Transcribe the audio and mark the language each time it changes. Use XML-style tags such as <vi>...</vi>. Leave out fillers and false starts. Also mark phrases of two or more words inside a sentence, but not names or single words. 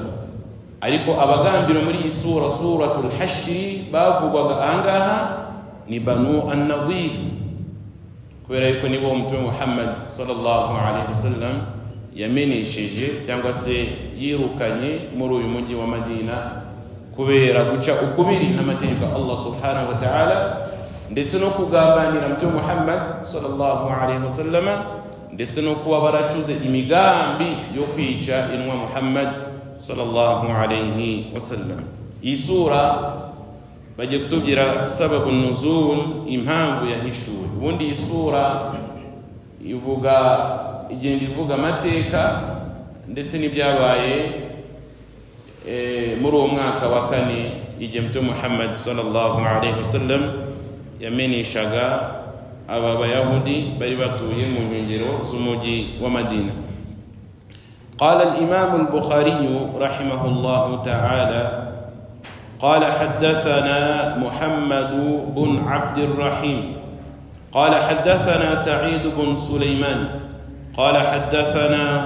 <rw>Ariko abagambiro muri iyi suratul Hashr bavugwaga ahangaha ni Banu an-Nadir, kubera yuko nibo Mtume Muhammad</rw> <ar>صلى الله عليه وسلم</ar> <rw>yamenesheje cyangwa se yirukanye muri uyu mujyi wa Madina kubera guca ukubiri n'amategeko Allah</rw> <ar>سبحانه وتعالى,</ar> <rw>ndetse no kugambanira Mtume Muhammad</rw> <ar>صلى الله عليه وسلم,</ar> <rw>ndetse no kuba baracuze imigambi yo kwica inwa Muhammad</rw> <ar>صلى الله عليه وسلم.</ar> <rw>Iyi sura bagiye kutubwira</rw> <ar>سبب نزول,</ar> <rw>impamvu yahishuwe. Ubundi iyi sura igenda ivuga amateka ndetse n'ibyabaye muri uwo mwaka wa 4 igihe Mtume Muhammad</rw> <ar>صلى الله عليه وسلم</ar> <rw>yameneshaga aba bayahudi bari batuye mu nkengero z'umujyi wa Madina.</rw> <ar>قال الإمام البخاري رحمه الله تعالى قال حدثنا محمد بن عبد الرحيم قال حدثنا سعيد بن سليمان قال حدثنا</ar>